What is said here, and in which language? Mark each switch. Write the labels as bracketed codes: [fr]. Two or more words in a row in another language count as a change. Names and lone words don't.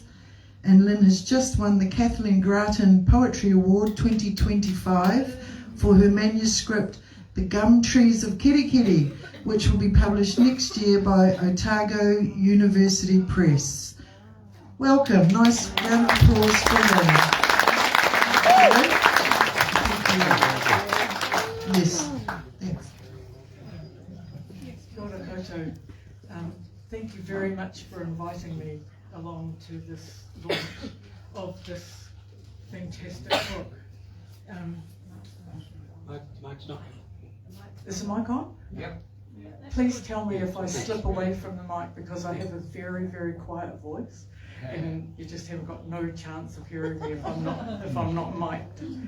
[en] And Lynn has just won the Kathleen Grattan Poetry Award 2025 for her manuscript, The Gum Trees of Kerikeri, which will be published next year by Otago University Press. Welcome. Nice round of applause for Lynn. Yes, thanks. [mi] Kia ora koutou. [en] Thank you very much for inviting me along to this launch of this fantastic book. Mike's not. Is the mic on? Yep. Please tell me if I slip away from the mic, because I have a very, very quiet voice, and you just haven't got no chance of hearing me if I'm not mic'd.